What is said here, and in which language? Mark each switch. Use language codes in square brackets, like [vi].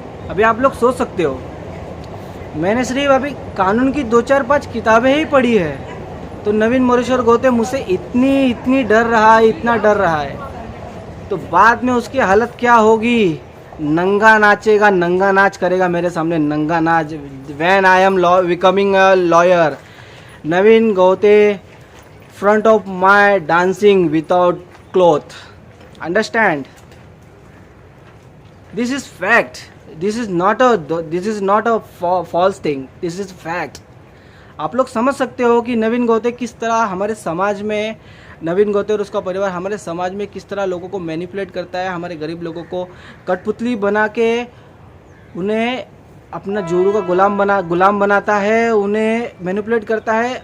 [hi] अभी आप लोग सोच सकते हो, मैंने सिर्फ अभी कानून की 2-4-5 किताबें ही पढ़ी है, तो नवीन मोरेश्वर गोते मुझसे इतनी डर रहा है, इतना डर रहा है, तो बाद में उसकी हालत क्या होगी। नंगा नाचेगा, नंगा नाच करेगा मेरे सामने, नंगा नाच। [en] When I am becoming a lawyer, Naveen गोते front of my dancing without cloth. Understand? This is fact. This is not a false thing. This is fact. [hi] आप लोग समझ सकते हो कि नवीन गोते किस तरह हमारे समाज में, नवीन गोते और उसका परिवार हमारे समाज में किस तरह लोगों को मैनिपुलेट करता है, हमारे गरीब लोगों को कठपुतली बना के उन्हें अपना जोरू का गुलाम बनाता है, उन्हें मैनिपुलेट करता है।